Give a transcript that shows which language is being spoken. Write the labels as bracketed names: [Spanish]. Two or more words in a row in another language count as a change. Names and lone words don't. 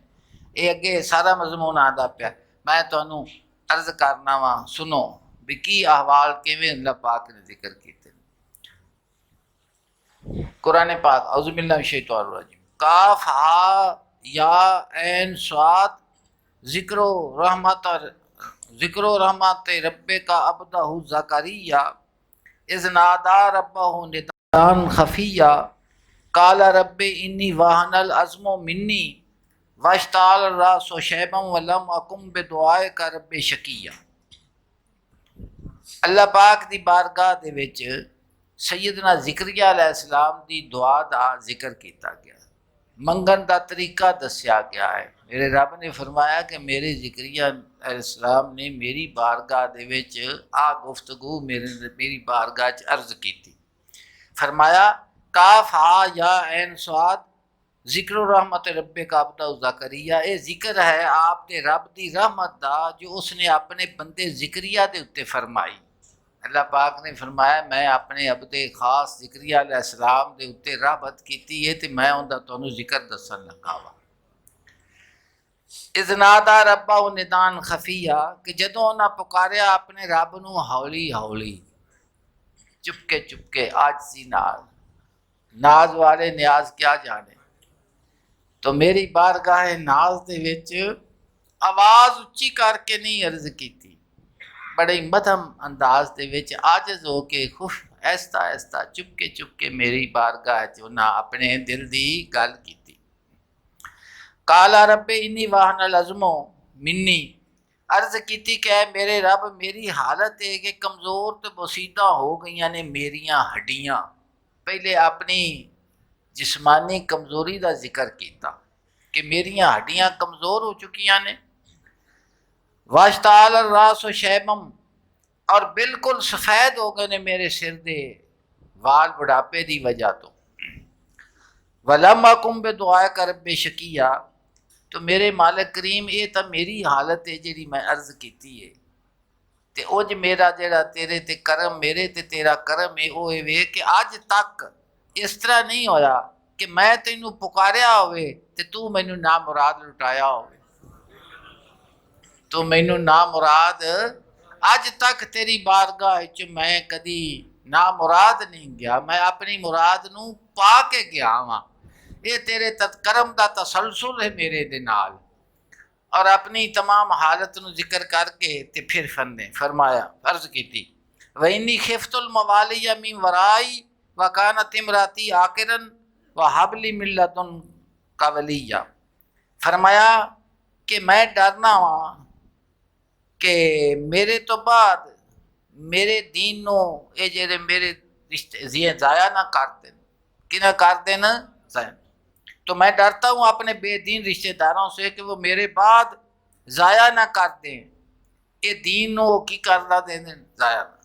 [Punjabi] یہ اگے سارا مضمون آندا پیا، میں تانوں عرض کرنا وا، سنو بھی کی احوال کیویں اللہ پاک نے ذکر کیتے. [Arabic] قرآن پاک اعوذ باللہ من الشیطان الرجیم کاف ہا یا عین صاد ذکر و رحمت رب کا عبدہ زکریا اذ نادا ربہ نداء خفیا قال رب انی وہن العظم منی واشتعل الراس شیبا ولم اکن بدعائک رب شقیا. [Punjabi] اللہ پاک دی بارگاہ دے وچ سیدنا زکریا [Arabic] علیہ السلام [Punjabi] دی دعا دا ذکر کیتا گیا، منگن دا طریقہ دسیا گیا ہے. میرے رب نے فرمایا کہ میرے زکریا [Arabic] علیہ السلام [Punjabi] نے میری بارگاہ دے وچ گفتگو میری بارگاہ چ عرض کیتی. فرمایا [Arabic] کاف ہا یا عین صاد ذکر و رحمت رب کا عبدہ زکریا، [Punjabi] اے ذکر ہے آپ دے رب دی رحمت دا جو اس نے اپنے بندے زکریا دے اتے فرمائی. اللہ پاک نے فرمایا میں اپنے عبد خاص زکریا [Arabic] علیہ السلام [Punjabi] دے اتے رحمت کیتی ہے تے میں اوندا تانوں ذکر دسن لگا وا. [Arabic] اذ نادا ربہ ندان خفیہ [Punjabi] کہ جدوں انہاں پکاریا اپنے رب نو ہولی ہولی چپ کے عاجزی نال. ناز والے نیاز کیا جانے. تو میری بارگاہ ناز دے وچ آواز اچھی کر کے نہیں عرض کیتی، بڑے مدھم انداز دے وچ عاجز ہو کے خوش ایستا چپ کے میری بارگاہ چ انہاں اپنے دل دی گل کیتی. [Arabic] قالا رب انی واہن العظم منی، [Punjabi] عرض کیتی کہ اے میرے رب میری حالت ہے کہ کمزور تے بسیطہ ہو گئیاں نے میریاں ہڈیاں. پہلے اپنی جسمانی کمزوری دا ذکر کیتا کہ میریاں ہڈیاں کمزور ہو چکیاں نے. [Arabic] واشتعل الراس شیبم، [Punjabi] اور بالکل سفید ہو گئے نے میرے سر دے وال بڑھاپے دی وجہ تو. [Arabic] ولم اکن بدعائک رب شقیا، [Punjabi] تو میرے مالک کریم یہ تو میری حالت ہے جیڑی میں عرض کیتی ہے تے اج میرا جیڑا تیرے تے کرم میرے تے تیرا کرم ہے وہ ہے کہ اج تک اس طرح نہیں ہویا کہ میں تینوں پکاریا ہوئے تے تو مینوں نامراد لٹایا ہوئے. تو مینوں نامراد اج تک تیری بارگاہ وچ میں کدی نامراد نہیں گیا، میں اپنی مراد نو پا کے گیا ہاں. یہ تیرے کرم دا تسلسل ہے میرے دے نال. اور اپنی تمام حالت نو ذکر کر کے تے پھر فرمایا عرض کیتی [Arabic] وَإِنِّي خِفْتُ الْمَوَالِيَ مِنْ وَرَائِي وَكَانَتِ امْرَأَتِي عَاقِرًا وَهَبْ لِي مِن لَّدُنكَ وَلِيًّا. [Punjabi] فرمایا کہ میں ڈرنا ہاں کہ میرے تو بعد میرے دین نو اے جڑے میرے رشتے ضائع نہ کر دیں. کہ نہ کر دیں ضائع. [Urdu] تو میں ڈرتا ہوں اپنے بے دین رشتہ داروں سے کہ وہ میرے بعد ضائع نہ کر دیں، یہ [Punjabi] دین نو کی کرنا [Urdu] دیں ضائع نہ.